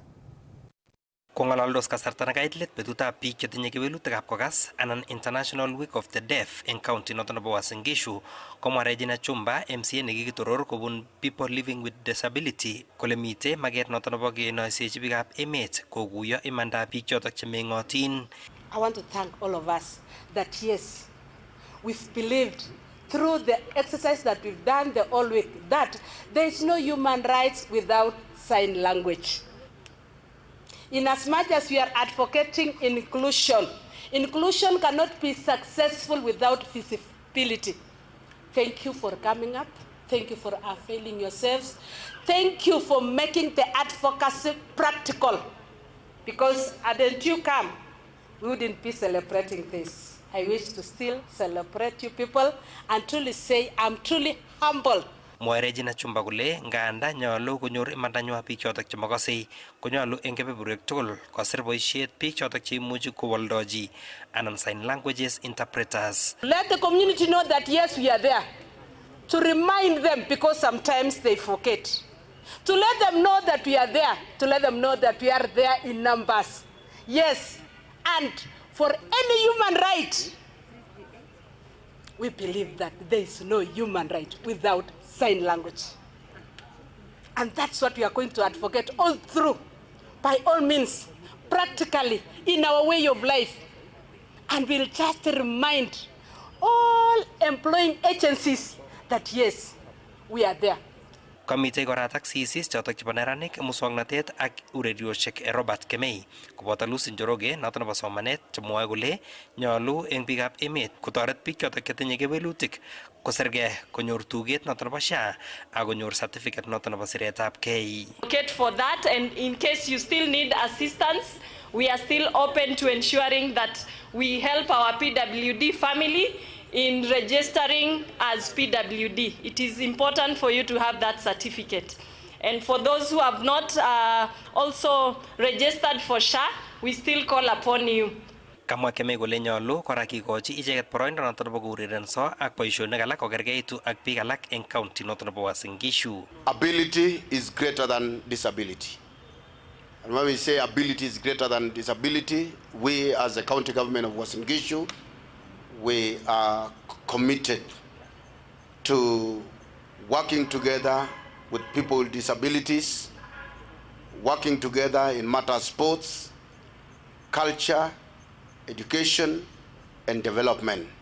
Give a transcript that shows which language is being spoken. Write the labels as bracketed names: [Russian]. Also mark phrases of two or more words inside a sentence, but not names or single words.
[Kalenjin] Kong'alaldos kasarta nekait let betutab biik chetinye kewelutikab kokas anan International Week of the Deaf eng county noton nebo Uasin Gishu, komwa Regina Chumba, MCA nekikitoror kobun [English] People Living with Disability, [Kalenjin] kole mite maket noton nebo kenoisechi biikab emet kokuyo imandab biik chotok chemeng'otin. [English] I want to thank all of us that yes, we've believed through the exercise that we've done the whole week that there is no human rights without sign language. In as much as we are advocating inclusion, inclusion cannot be successful without visibility. Thank you for coming up. Thank you for availing yourselves. Thank you for making the advocacy practical. Because hadn't you come, we wouldn't be celebrating this. I wish to still celebrate you people and truly say I'm truly humbled. [Kalenjin] Mwae Regina Chumba kole nganda nyolu konyor imandanywa biik chotok chemakasei, konyolu eng kebeberwek tugul kosir boisiet biik chotok cheimuchi kowoldoji anan [English] sign languages interpreters. Let the community know that yes, we are there. To remind them, because sometimes they forget. To let them know that we are there. To let them know that we are there in numbers. Yes, and for any human right, we believe that there is no human right without sign language. And that's what we are going to advocate all through, by all means, practically, in our way of life. And we'll just remind all employing agencies that yes, we are there. [Kalenjin] Komitei kora taksisis chotok chebo neranik, muswoknatet ak urerioshek Robert Kemei koboto Lucy Njoroge noto nebo somanet chemwoe kole nyolu eng biikab emet kotoret biik chotok chetinye kewelutik kosirgei konyor tuget noto nebo SHA ak konyor certificate noto nebo siretabgei. [English] Advocate for that, and in case you still need assistance, we are still open to ensuring that we help our PWD family in registering as PWD. It is important for you to have that certificate. And for those who have not also registered for SHA, we still call upon you. [Kalenjin] Kamwa Kemei kole nyolu kora kikochi icheket boroindo noto nebo kourerenso ak boisionik alak kokergeitu ak biik alak eng county noto nebo Uasin Gishu. [English] Ability is greater than disability. And when we say ability is greater than disability, we as the county government of Uasin Gishu, we are committed to working together with people with disabilities, working together in matters of sports, culture, education, and development.